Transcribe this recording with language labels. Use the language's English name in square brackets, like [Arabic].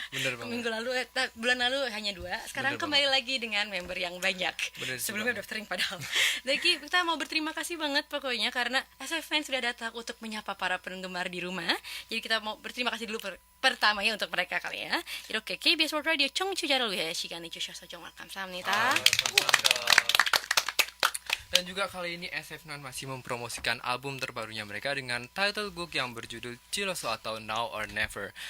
[Indonesian] Bener banget. Minggu lalu, bulan lalu hanya 2. Sekarang Bener kembali lagi dengan member yang banyak. Bener sih Sebelumnya banget. udah sering padahal. Jadi kita mau berterima kasih banget pokoknya karena SF9 sudah datang untuk menyapa para penggemar di rumah. Jadi kita mau berterima kasih dulu pertama ya untuk mereka kali ya. [Korean] 이렇게 KBS World Radio 청취자를 위해 시간을 주셔서 정말 감사합니다. [Indonesian] Dan juga kali ini SF9 masih mempromosikan album terbarunya mereka dengan title book yang berjudul Chiloso atau Now or Never.